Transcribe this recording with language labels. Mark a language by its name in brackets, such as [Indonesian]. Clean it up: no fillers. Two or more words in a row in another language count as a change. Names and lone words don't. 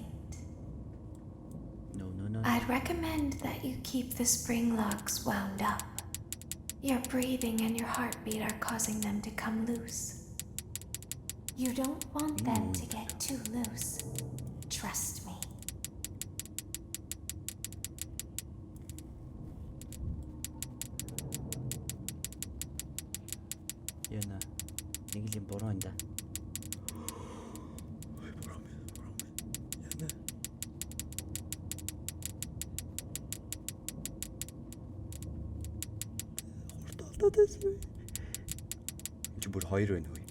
[English] No. I'd recommend that you keep the spring locks wound up. Your breathing and your heartbeat are causing them to come loose. You don't want them to get too loose. Trust me. [Mongolian] Яна. Нэг л юм буруу энэ да. Чи бүр хоёр байна уу?